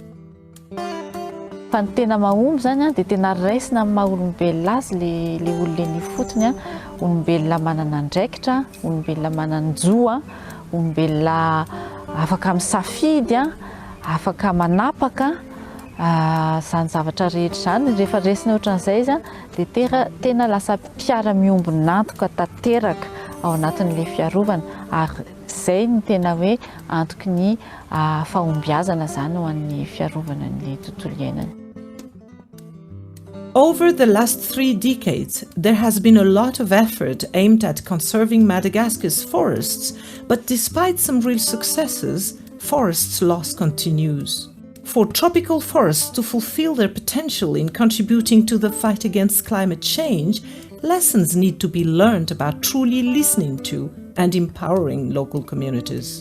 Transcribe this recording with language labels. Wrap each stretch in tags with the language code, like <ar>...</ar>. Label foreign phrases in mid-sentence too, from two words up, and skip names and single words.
<mg>Fa ny tena mahomby zany dia tena raisina amin'ny maha-olombelona azy le olona ny fotony olombelona manana andraikitra, olombelona manana jo, olombelona afaka misafidy, afaka manapaka zany zavatra rehetra zany. Rehefa raisina ohatran'izay izy dia tena lasa mpiara-miombona antoka tanteraka ao anatin'ilay fiarovana ary izay ny tena hoe antoky ny fahombiazana zany ho an'ny fiarovana ny tontolo iainana.</mg> <en>Over the last 3 decades, there has been a lot of effort aimed at conserving Madagascar's forests, but despite some real successes, forest loss continues. For tropical forests to fulfill their potential in contributing to the fight against climate change, lessons need to be learned about truly listening to and empowering local communities.</en>